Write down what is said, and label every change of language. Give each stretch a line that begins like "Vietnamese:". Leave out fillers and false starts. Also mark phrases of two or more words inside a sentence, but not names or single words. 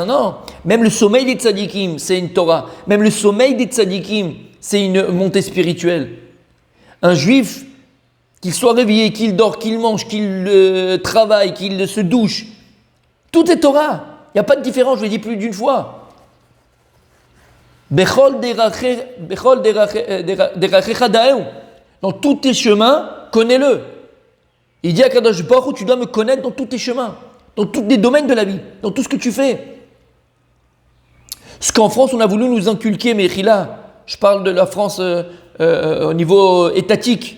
French: Non, même le sommeil des tzadikim, c'est une Torah. Même le sommeil des tzadikim, c'est une montée spirituelle. Un juif, qu'il soit réveillé, qu'il dort, qu'il mange, qu'il travaille, qu'il se douche, tout est Torah. Il n'y a pas de différence, je l'ai dit plus d'une fois.
Hebrew: בכל דרכיך דעהו.
French: Dans tous tes chemins, connais-le. Il dit à Kadosh Baruch Hu, tu dois me connaître dans tous tes chemins, dans tous les domaines de la vie, dans tout ce que tu fais. Ce qu'en France, on a voulu nous inculquer, mais là, je parle de la France au niveau étatique.